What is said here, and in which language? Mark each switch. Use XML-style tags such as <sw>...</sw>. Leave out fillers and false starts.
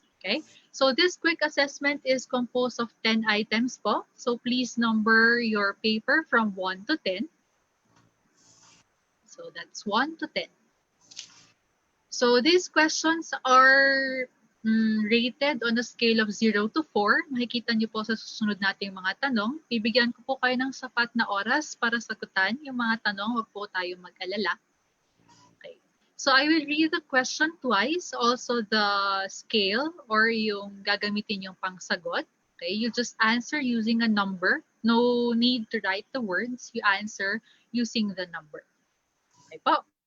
<en>Okay, so this quick assessment is composed of 10 items po. So please number your paper from 1 to 10. So that's 1 to 10. So these questions are rated on a scale of 0 to 4.</en> <tl>Makikita niyo po sa susunod nating mga tanong. Bibigyan ko po kayo ng sapat na oras para sagutan yung mga tanong. Huwag po tayo mag-alala. Okay.</tl> <en>So I will read the question twice, also the scale or</en> <tl>yung gagamitin yung pangsagot.</tl> <en>Okay, you just answer using a number. No need to write the words. You answer using the number. Okay po.</en>